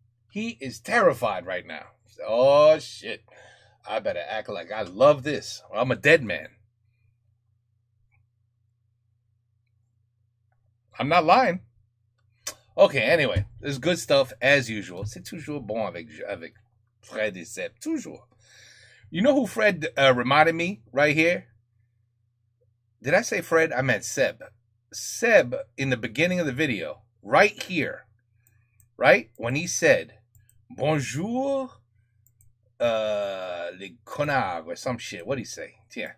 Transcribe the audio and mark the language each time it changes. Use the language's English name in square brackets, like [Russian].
[English] He is terrified right now. Oh, shit. I better act like I love this, or I'm a dead man. I'm not lying. Okay, anyway. There's good stuff, as usual. [French] C'est toujours bon avec Fred et Seb. Toujours. [English] You know who Fred reminded me right here? Did I say Fred? I meant Seb. Seb, in the beginning of the video, right here, right? When he said, [French] bonjour, les connards, [English] or some shit. What'd he say? Yeah.